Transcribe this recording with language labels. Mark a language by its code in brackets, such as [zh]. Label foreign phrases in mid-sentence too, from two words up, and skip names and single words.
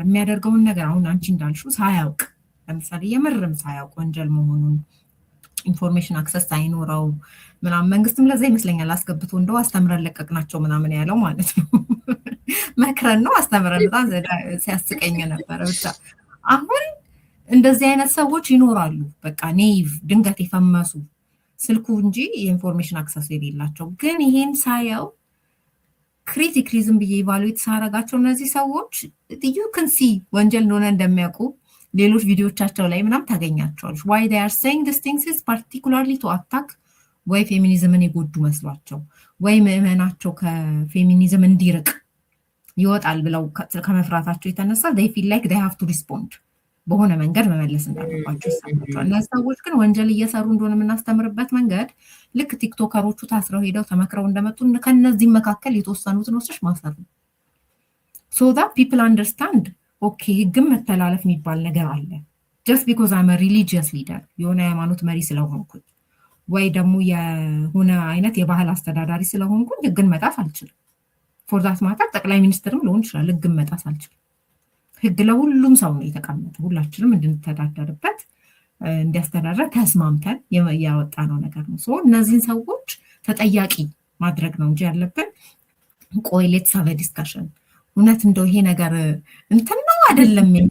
[am] የሚያደርገውን ነገር አሁን አንቺ እንዳልሽው ሳያውቅ ለምሳሌ የምርም ሳያውቅ ወንጀል መሆኑን [en] information access [am] ሳይኖረው ምናምን መንግስትም ለዛ ይመስለኛል አስገብቶ እንደው አስተምረን ለቀቅናቸው ምናምን ያለው ማለት ነው። መክረን ነው አስተምረን። በጣም ሲያስቀኝ ነበር። ብቻ አሁን እንደዚህ አይነት ሰዎች ይኖራሉ። በቃ ኔይቭ ድንገት የፈመሱ ስልኩ እንጂ የኢንፎርሜሽን አክሰስ የሌላቸው። ግን ይሄን ሳየው ክሪቲክሊ ዝም ብዬ ኢቫሉዌት ሳረጋቸው እነዚህ ሰዎች [en] you can see [am] ወንጀል እንደሆነ እንደሚያውቁ ሌሎች ቪዲዮቻቸው ላይ ምናምን ታገኛቸዋለች። [en] Why they are saying these things is particularly to attack [am] ወይ ፌሚኒዝምን የጎዱ መስሏቸው ወይ ምዕመናቸው ከፌሚኒዝም እንዲርቅ ይወጣል ብለው ከመፍራታቸው የተነሳ [en] they feel like they have to respond [am] በሆነ መንገድ መመለስ እንዳለባቸው ይሰማቸዋል። እነዚህ ሰዎች ግን ወንጀል እየሰሩ እንደሆነ የምናስተምርበት መንገድ ልክ ቲክቶከሮቹ ታስረው ሄደው ተመክረው እንደመጡ ከነዚህም መካከል የተወሰኑትን ወስደሽ ማሰር ነው። [en] so that people understand [am] ኦኬ ህግም መተላለፍ የሚባል ነገር አለ። [en] just because I'm a religious leader [am] የሆነ ሃይማኖት መሪ ስለሆንኩኝ ወይ ደግሞ የሆነ አይነት የባህል አስተዳዳሪ ስለሆንኩኝ ህግን መጣስ አልችልም። [en] for that matter [am] ጠቅላይ ሚኒስትርም ልሆን ይችላል፣ ህግን መጣስ አልችልም። ህግ ለሁሉም ሰው ነው የተቀመጠው፣ ሁላችንም እንድንተዳደርበት እንዲያስተዳደር ተስማምተን ያወጣነው ነገር ነው። እነዚህን ሰዎች ተጠያቂ ማድረግ ነው እንጂ ያለብን ቆይ [en] let's have a discussion [am] እውነት እንደው ይሄ ነገር እንትን ነው አይደለም